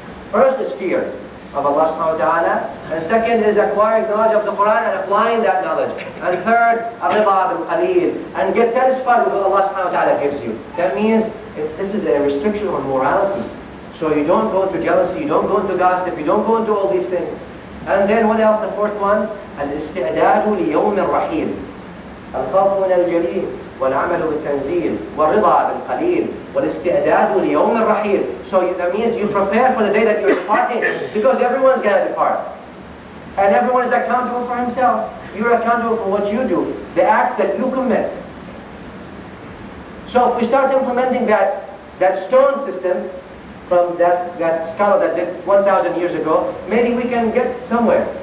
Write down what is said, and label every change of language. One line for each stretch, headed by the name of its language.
English: First is fear of Allah subhanahu wa ta'ala. And second is acquiring knowledge of the Quran and applying that knowledge. And third,
Arabic: ar-rida bil-qaleel.
English: And get satisfied with what Allah subhanahu wa ta'ala gives you. That means this is a restriction on morality. So you don't go into jealousy, you don't go into gossip, you don't go into all these things. And then what else? The fourth one,
Arabic: al-isti'dadu li-yawm al-raheel. الخوف من الجليل والعمل بالتنزيل والرضا بالقليل والاستعداد ليوم الرحيل.
English: So that means you prepare for the day that you're departing, because everyone's going to depart. And everyone is accountable for himself. You're accountable for what you do, the acts that you commit. So if we start implementing that stone system from that scholar that did 1,000 years ago, maybe we can get somewhere.